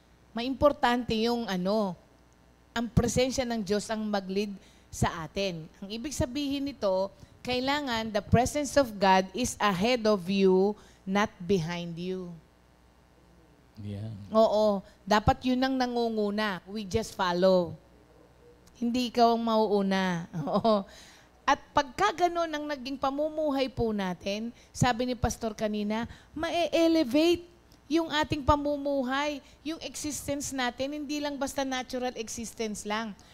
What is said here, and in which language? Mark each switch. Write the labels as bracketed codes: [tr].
[tl] Maimportante yung ang presensya ng Diyos ang mag-lead sa atin. Ang ibig sabihin nito, kailangan [en] the presence of God is ahead of you, not behind you. Yeah. [tl] Oo, dapat yun ang nangunguna. [en] We just follow. [tl] Hindi ikaw ang mauuna. Oo. At pagka ganun ang naging pamumuhay po natin, sabi ni Pastor kanina, ma-elevate yung ating pamumuhay, yung existence natin, hindi lang basta natural existence lang.